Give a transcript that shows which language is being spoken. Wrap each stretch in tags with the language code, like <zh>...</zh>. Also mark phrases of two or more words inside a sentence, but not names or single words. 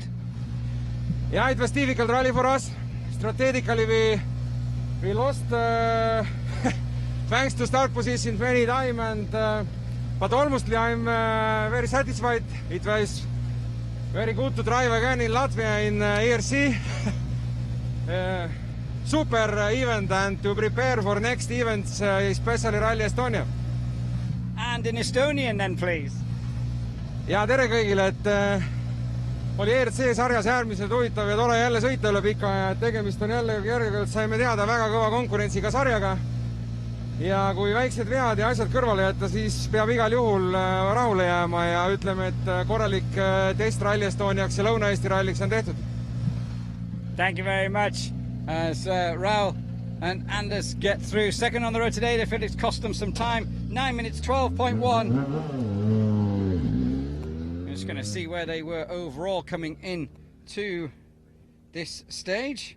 <en>Yeah, it was difficult rally for us. Strategically, we lost thanks to start position many times, and but almostly I'm very satisfied. It was very good to drive again in Latvia in ERC. Super event, and to prepare for next events, especially Rally Estonia. And in Estonian then, please.</en> <et>Ja tere kõigile, et oli ERC sarjas äärmiselt huvitav ja tore jälle sõita üle pika ja tegemist on jälle järjekordselt saime teada väga kõva konkurentsiga sarjaga. Ja kui väiksed vead ja asjad kõrvale jätta, siis peab igal juhul rahule jääma ja ütleme, et korralik test Rally Estoniaks ja Lõuna-Eesti ralliks on tehtud.</et> <en>Thank you very much. As Raul and Anders get through. Second on the road today, they feel it's cost them some time. 9 minutes 12.1. I'm just going to see where they were overall coming in to this stage.</en>